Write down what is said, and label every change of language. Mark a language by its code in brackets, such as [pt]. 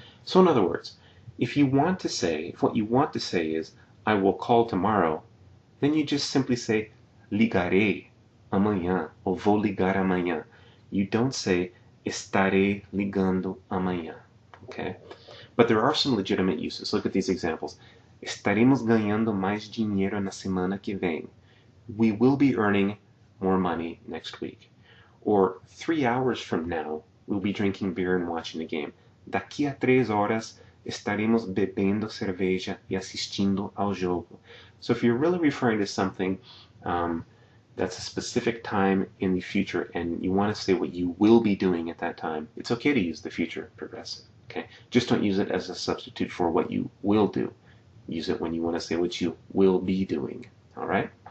[en] So in other words, if what you want to say is, I will call tomorrow, then you just simply say, [pt] ligarei amanhã, ou vou ligar amanhã. [en] You don't say, [pt] estarei ligando amanhã. [en] Okay? But there are some legitimate uses. Look at these examples. [pt] Estaremos ganhando mais dinheiro na semana que vem. [en] We will be earning more money next week. Or 3 hours from now, we'll be drinking beer and watching the game. [pt] Daqui a 3 horas, estaremos bebendo cerveja e assistindo ao jogo. [en] So if you're really referring to something that's a specific time in the future and you want to say what you will be doing at that time, it's okay to use the future progressive. Okay? Just don't use it as a substitute for what you will do. Use it when you want to say what you will be doing. All right?